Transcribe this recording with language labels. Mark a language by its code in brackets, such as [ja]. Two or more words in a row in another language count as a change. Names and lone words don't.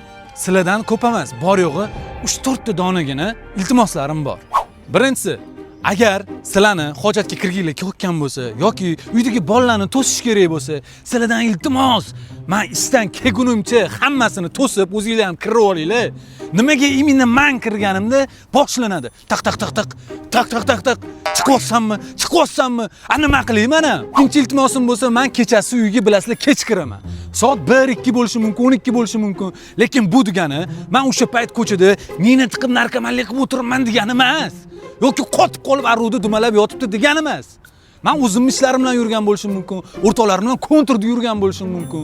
[uz] Sizlardan ko'p emas, bor yo'g'i 3-4 ta donagina iltimoslarim bor. Birinchisi, agar sizlarni hojatga kirginglar kelgan bo'lsa yoki uydagi bolalarni to'sish kerak bo'lsa, sizlardan iltimos, men ishdan kelgunimcha hammasini to'sib, o'zingizlar ham kirib olinglar. Nimaga imенно men kirganimda boshlanadi. Taq taq taq taq taq taq taq taq chiqyapsanmi? Nima qilayman ana? Ikkinchi iltimosim bo'lsa, men kechasi uyga bilasizlar kech kiraman. Soat 1-2 bo'lishi mumkin, 12 bo'lishi mumkin. Lekin bu degani, men o'sha payt ko'chada nina tiqib narkomanlik qilib o'tiribman degani emas. Yoki qotib qolib aruvda dumalab yotibdi degani emas. Men o'zimning ishlarim bilan yurgan bo'lishim mumkin, o'rtoqlarim bilan kontrda yurgan bo'lishim mumkin.